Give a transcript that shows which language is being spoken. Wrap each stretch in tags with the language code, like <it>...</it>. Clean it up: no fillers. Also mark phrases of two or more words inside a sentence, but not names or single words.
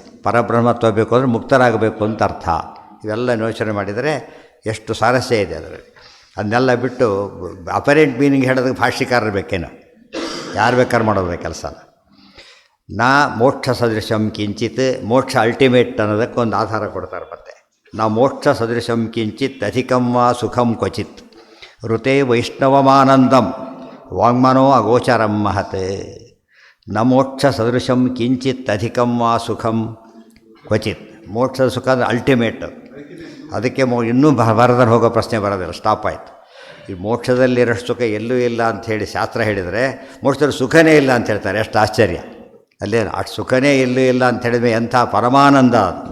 <kn>ಪರಬ್ರಹ್ಮತ್ವ ಬೇಕು ಅಂದರೆ ಮುಕ್ತರಾಗಬೇಕು ಅಂತ ಅರ್ಥ. ಇವೆಲ್ಲ ಯೋಚನೆ ಮಾಡಿದರೆ ಎಷ್ಟು ಸಾರಸ್ಯ ಇದೆ ಅದರಲ್ಲಿ. ಅದನ್ನೆಲ್ಲ ಬಿಟ್ಟು</kn> <en>apparent meaning</en> <kn>ಹೇಳೋದಕ್ಕೆ ಭಾಷ್ಯಕಾರರು ಬೇಕೇನೋ, ಯಾರು ಬೇಕಾದ್ರೆ ಮಾಡೋದು ಕೆಲಸನ.</kn> <sa>ನಾ ಮೋಕ್ಷ ಸದೃಶಂ ಕಿಂಚಿತ್,</sa> <kn>ಮೋಕ್ಷ ಅಲ್ಟಿಮೇಟ್ ಅನ್ನೋದಕ್ಕೊಂದು ಆಧಾರ ಕೊಡ್ತಾರೆ.</kn> <sa>ಮತ್ತೆ ನಾ ಮೋಕ್ಷ ಸದೃಶಂ ಕಿಂಚಿತ್ ಅಧಿಕಂ ವಾ ಸುಖಂ ಕ್ವಚಿತ್ ಋತೆ ವೈಷ್ಣವಮಾನಂದಂ ವಾಂಗ್ಮನೋ ಅಗೋಚರಂ ಮಹತ್. ನ ಮೋಕ್ಷ ಸದೃಶಂ ಕಿಂಚಿತ್ ಅಧಿಕಂ ವಾ ಸುಖಂ ಕ್ವಚಿತ್.</sa> <kn>ಮೋಕ್ಷದ ಸುಖ ಅಂದರೆ ಅಲ್ಟಿಮೇಟ್. ಅದಕ್ಕೆ ಇನ್ನೂ ಬರದಲ್ಲಿ ಹೋಗೋ ಪ್ರಶ್ನೆ ಬರೋದಿಲ್ಲ, ಸ್ಟಾಪ್ ಆಯಿತು. ಈ ಮೋಕ್ಷದಲ್ಲಿರೋಷ್ಟು ಸುಖ ಎಲ್ಲೂ ಇಲ್ಲ ಅಂಥೇಳಿ ಶಾಸ್ತ್ರ ಹೇಳಿದರೆ, ಮೋಕ್ಷದಲ್ಲಿ ಸುಖನೇ ಇಲ್ಲ ಅಂತ ಹೇಳ್ತಾರೆ. ಎಷ್ಟು ಆಶ್ಚರ್ಯ ಅಲ್ಲೇ! ಅಷ್ಟು ಸುಖನೇ ಎಲ್ಲೂ ಇಲ್ಲ ಅಂತ ಹೇಳಿದ್ರೆ ಎಂಥ ಪರಮಾನಂದ ಅದು.</kn>